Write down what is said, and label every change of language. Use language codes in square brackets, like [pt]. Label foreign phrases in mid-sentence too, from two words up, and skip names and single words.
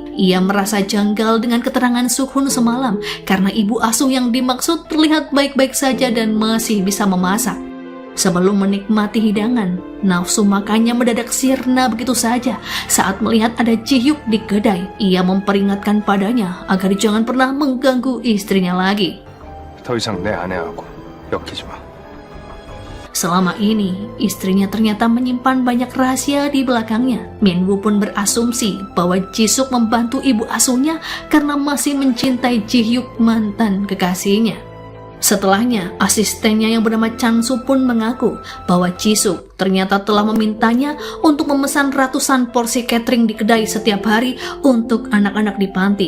[id] Ia merasa janggal dengan keterangan Sukhun semalam karena ibu asuh yang dimaksud terlihat baik-baik saja dan masih bisa memasak. Sebelum menikmati hidangan, nafsu makannya mendadak sirna begitu saja saat melihat ada Ji-hyuk di kedai. Ia memperingatkan padanya agar jangan pernah mengganggu istrinya lagi. [ko] 더 이상 내 아내하고 엮이지 마. [id] Selama ini, istrinya ternyata menyimpan banyak rahasia di belakangnya. Minwoo pun berasumsi bahwa Jisuk membantu ibu asuhnya karena masih mencintai Ji-hyuk, mantan kekasihnya. Setelahnya, asistennya yang bernama Chansu pun mengaku bahwa Jisuk ternyata telah memintanya untuk memesan ratusan porsi catering di kedai setiap hari untuk anak-anak di panti.